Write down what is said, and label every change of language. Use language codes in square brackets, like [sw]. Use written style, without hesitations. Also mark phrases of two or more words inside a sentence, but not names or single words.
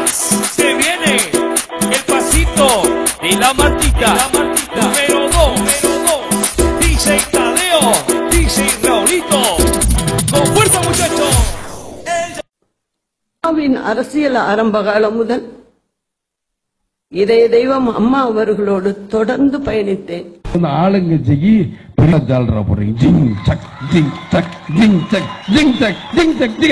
[es] Se viene el pasito de la Martita. Número 2. DJ Tadeo, DJ Raulito. Con fuerza, muchachos. [ta] அரசியல் ஆரம்ப காலம் முதல் இதய தெய்வம் அம்மா அவர்களோடு தொடர்ந்து பயணித்தேன். ஆளுங்கட்சிக்கு ஜால்ரா போறீங்க. ஜிங் சக் ஜிங் சக் ஜிங் சக் ஜிங் சக் ஜிங் சக் ஜிங்.